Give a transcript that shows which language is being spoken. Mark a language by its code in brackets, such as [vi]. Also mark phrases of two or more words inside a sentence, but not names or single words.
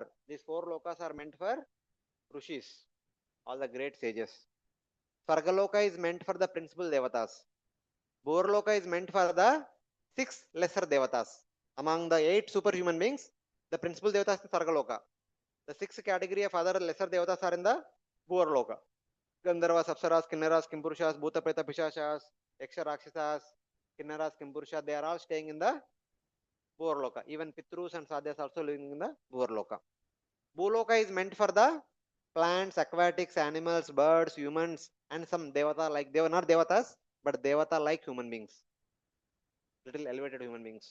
[en] These 4 lokas are meant for Rishis, all the great sages. Svargaloka is meant for the principal devatas. Bhurloka is meant for the 6 lesser devatas. Among the 8 superhuman beings, the principal devatas is Svargaloka. The 6 category of other lesser devatas are in the Bhurloka. Gandharvas, Apsaras, Kinnaras, Kimpurushas, Bhuta, Preta, Pishashas, Yaksha, Rakshasas, Kinnaras, Kimpurusha, they are all staying in the Bhurloka. Even Pitrus and Sadhyas also living in the Bhurloka. Bhuloka is meant for the plants, aquatics, animals, birds, humans, and some devata like, they were not devatas, but devata like human beings. Little elevated human beings.